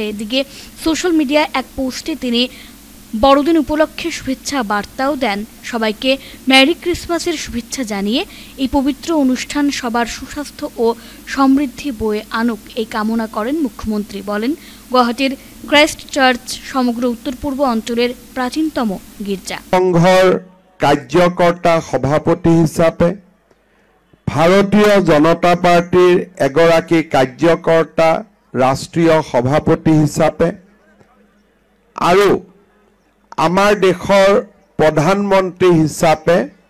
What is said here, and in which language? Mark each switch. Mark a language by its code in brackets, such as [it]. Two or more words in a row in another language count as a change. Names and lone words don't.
[bn] এদিকে [en] social media-y [bn] এক পোস্টে তিনি বড়দিন উপলক্ষে শুভেচ্ছা বার্তাও দেন। সবাইকে [en] Merry Christmas-er [bn] শুভেচ্ছা জানিয়ে এই পবিত্র অনুষ্ঠান সবার সুস্বাস্থ্য ও সমৃদ্ধি বয়ে আনুক, এই কামনা করেন মুখ্যমন্ত্রী। বলেন, গুয়াহাটির ক্রাইস্ট চার্চ সমগ্র উত্তর পূর্ব অঞ্চলের প্রাচীনতম গির্জা। [as] সংঘৰ কাৰ্যকৰ্তা সভাপতি হিচাপে ভাৰতীয় জনতা পাৰ্টিৰ এগৰাকী কাৰ্যকৰ্তা ৰাষ্ট্ৰীয় সভাপতি হিচাপে আৰু আমাৰ দেশৰ প্ৰধানমন্ত্ৰী হিচাপে